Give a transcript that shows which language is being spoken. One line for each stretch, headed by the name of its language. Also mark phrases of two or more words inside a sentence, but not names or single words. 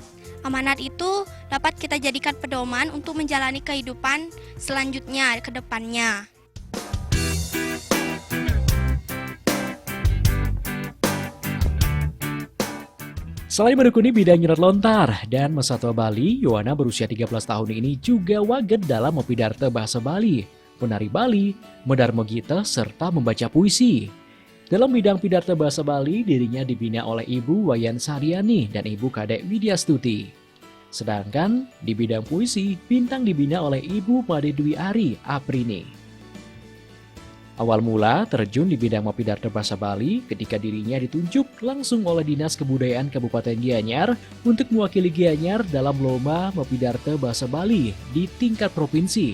Indonesian: Amanat itu dapat kita jadikan pedoman untuk menjalani kehidupan selanjutnya ke depannya. Selain menekuni bidang nyurat lontar dan Mesatwa Bali, Yuwana berusia 13 tahun ini juga waget dalam Mapidarta bahasa Bali, menari Bali, mendarma gita, serta membaca puisi. Dalam bidang pidarta bahasa Bali, dirinya dibina oleh Ibu Wayan Saryani dan Ibu Kadek Widyastuti. Sedangkan di bidang puisi, Bintang dibina oleh Ibu Made Dwi Ari Aprini. Awal mula terjun di bidang Mapidarta bahasa Bali ketika dirinya ditunjuk langsung oleh Dinas Kebudayaan Kabupaten Gianyar untuk mewakili Gianyar dalam lomba Mapidarta bahasa Bali di tingkat provinsi.